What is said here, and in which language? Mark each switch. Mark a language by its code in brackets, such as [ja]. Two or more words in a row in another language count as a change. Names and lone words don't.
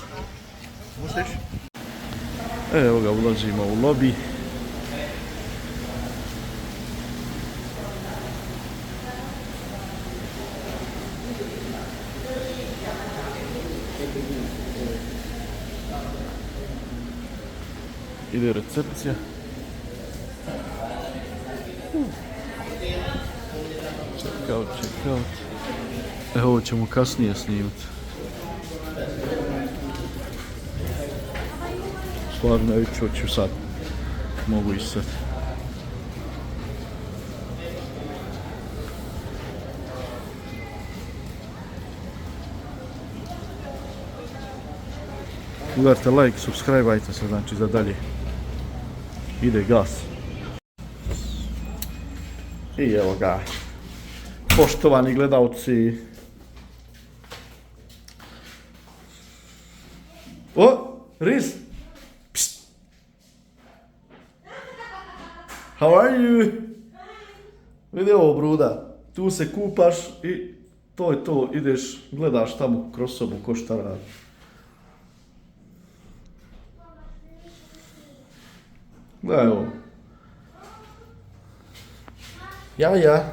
[sr] Možeš? Evo ga, ulazimo u lobby. Ide recepcija. [en] Check out. [sr] Evo, ovo ćemo kasnije snimiti. Stvarno, hoću sad. Mogu i sad. Udarite like, subscribeajte se, znači za dalje. Ide gas. I evo ga. Poštovani gledalci. O, Riz. [en] Psst. How are you? [sr] Vidi ovo, bruda. Tu se kupaš i to je to. Ideš, gledaš tamo kroz sobu ko šta radi. Gledaj ovo. Ja.